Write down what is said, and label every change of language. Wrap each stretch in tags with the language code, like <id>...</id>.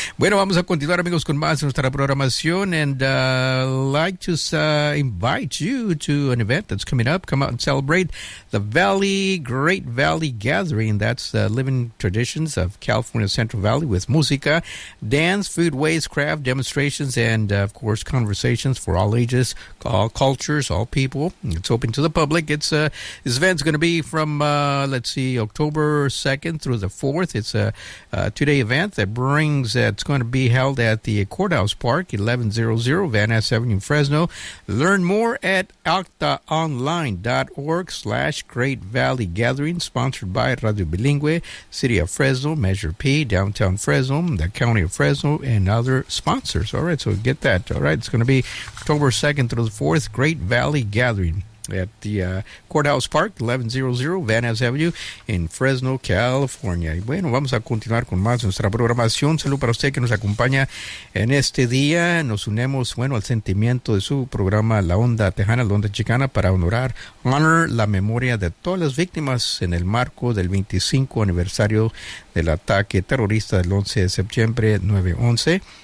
<es>Bueno, vamos a continuar, amigos, con más de nuestra programación.</es> <en>And I'd like to invite you to an event that's coming up. Come out and celebrate the Valley, Great Valley Gathering. That's the Living Traditions of California Central Valley with música, dance, food, ways, craft, demonstrations, and, of course, conversations for all ages, all cultures, all people. It's open to the public. It's this event's going to be from, October 2nd through the 4th. It's a two-day event that it's going to be held at the Courthouse Park, 1100 Van Ness Avenue in Fresno. Learn more at octaonline.org/Great Valley Gathering, sponsored by Radio Bilingue, City of Fresno, Measure P, Downtown Fresno, the County of Fresno, and other sponsors. All right, so get that. All right, it's going to be October 2nd through the 4th, Great Valley Gathering at the Courthouse Park, 1100 Van Ness Avenue in Fresno, California.</en> <es>Y bueno, vamos a continuar con más de nuestra programación. Salud para usted que nos acompaña en este día. Nos unemos, bueno, al sentimiento de su programa La Onda Tejana, La Onda Chicana, para honor la memoria de todas las víctimas en el marco del 25 aniversario del ataque terrorista del 11 de septiembre, 9-11.</es>